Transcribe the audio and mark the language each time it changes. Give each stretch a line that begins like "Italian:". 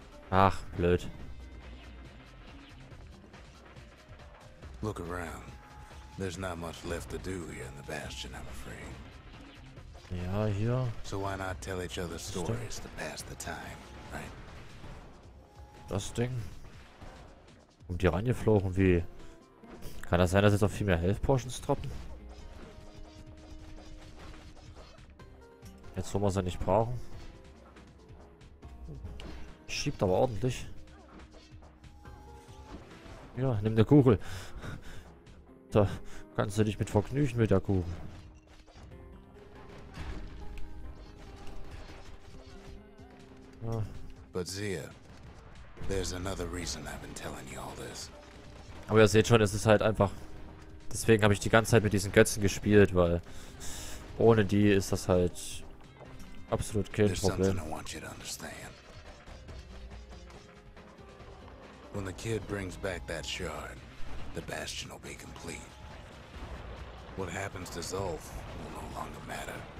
German: Ach, blöd.
English: Look around. There's not much left to do here in the Bastion, I'm afraid.
German: Ja, hier.
English: So why not tell each other stories to pass the time, right?
German: Das Ding. Kommt die reingeflogen wie... Kann das sein, dass jetzt auch viel mehr Health Potions droppen? Jetzt, wo wir sie nicht brauchen. Schiebt aber ordentlich. Ja, nimm eine Kugel. Da kannst du dich mit vergnügen mit der Kugel. Ja.
English: But Zia, there's another reason I've been telling you all this.
German: Aber ihr seht schon, es ist halt einfach Deswegen habe ich die ganze Zeit mit diesen Götzen gespielt, weil ohne die ist das halt absolut kein
English: There's something
German: Problem.
English: I want you to understand. When the kid brings back that shard, the Bastion will be complete. What happens to Zulf will no longer matter.